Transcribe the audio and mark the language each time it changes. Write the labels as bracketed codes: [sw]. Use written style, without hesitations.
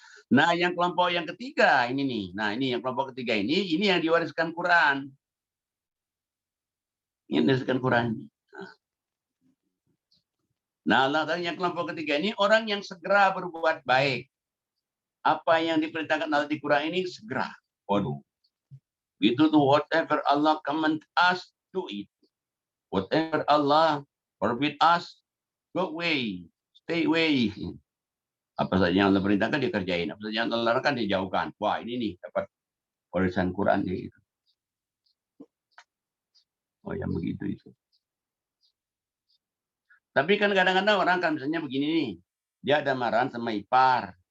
[id] Nah, yang kelompok yang ketiga ini nih. Nah, ini yang kelompok ketiga ini yang diwariskan Quran. Ini diwariskan Quran. Nah, yang kelompok ketiga ini orang yang segera berbuat baik. Apa yang diperintahkan Allah di Quran ini segera. Waduh. Itu tuh [en] whatever Allah command us, do it. Whatever Allah forbid us, go away, stay away. [id] Apa saja yang Allah perintahkan dia kerjain, apa saja yang Allah larangkan dia jauhkan. Wah, ini nih dapat warisan Quran gitu. Oh, yang begitu itu. Tapi kan kadang-kadang orang kan misalnya begini nih, dia ada marahan sama ipar.